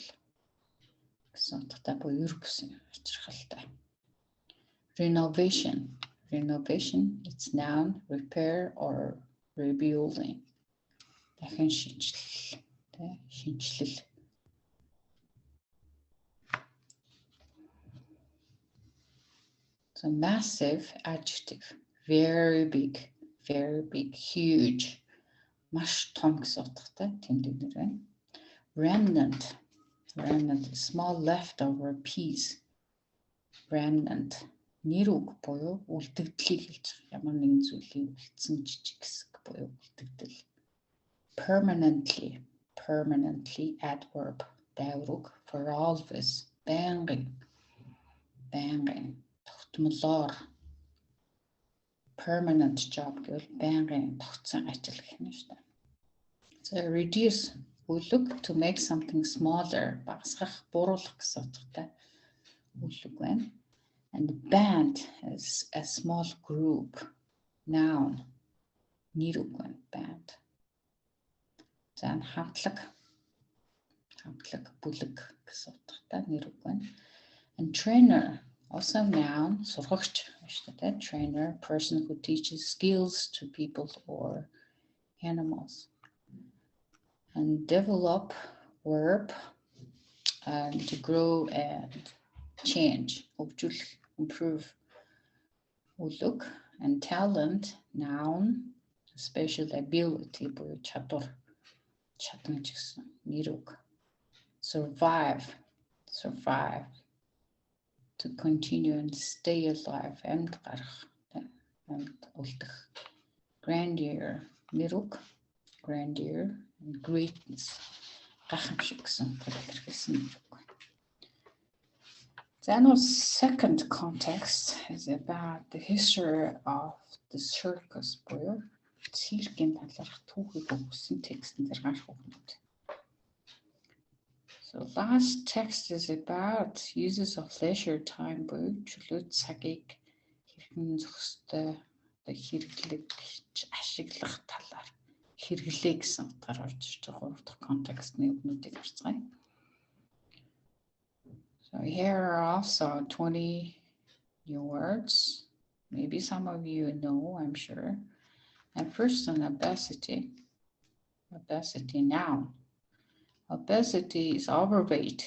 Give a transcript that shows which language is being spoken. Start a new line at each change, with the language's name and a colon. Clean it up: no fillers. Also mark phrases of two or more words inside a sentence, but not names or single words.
Mongolian: Гэсэн утгатай буюу ер бусын учирхалтай.
English: Renovation, it's noun, repair or rebuilding.
Mongolian: Дахин шинжилэл.
English: So massive, adjective, very big, huge.
Mongolian: Маш том гэсэн утгатай тэмдэгнэр байна.
English: Remnant, small leftover piece. Remnant,
Mongolian: нэр үг буюу үлдэгдлийг хэлж байгаа. Ямар нэгэн зүйлийн үлдсэн жижиг хэсэг буюу үлдэгдэл.
English: Permanently, adverb,
Mongolian: дайвар үг.
English: For always,
Mongolian: байнгын, тогтмолоор.
English: Permanent job
Mongolian: гэвэл байнгын тогтсон ажил гэх юм шүү дээ.
English: So reduce,
Mongolian: үйл үг,
English: to make something smaller,
Mongolian: багасгах, бууруулах гэсэн утгатай үйл үг байна.
English: And band is a small group, noun,
Mongolian: нэр үг байна, band. За хамтлаг, бүлэг гэсэн утгатай нэр үг байна.
English: And trainer, also noun,
Mongolian: сургагч шүү дээ.
English: Trainer, person who teaches skills to people or animals. And develop verb to grow and change, improve. Look, and talent, noun, special ability,
Mongolian: чадвар гэсэн нэрүг.
English: Survive, to continue and stay alive,
Mongolian: амьд гарах, амьд үлдэх. Grandeur, нэрүг,
English: grandeur, and greatness,
Mongolian: гайхамшиг гэсэн илэрхийлсэн нэрүг.
English: Then our second context is about the history of the circus,
Mongolian: буюу циркийн талаарх түүхийг өгсөн текстэн дээр гарах өгнөд.
English: So last text is about uses of leisure time,
Mongolian: буюу чөлөө цагийг хэрхэн зохистой ашиглах талаар хэрэглээ гэсэн утгаар орж ирж байгаа гурав дахь контекстны өгнүүдийг харцгаая.
English: So here are also 20 new words. Maybe some of you know, I'm sure. And first on obesity. Obesity, noun. Obesity is overweight.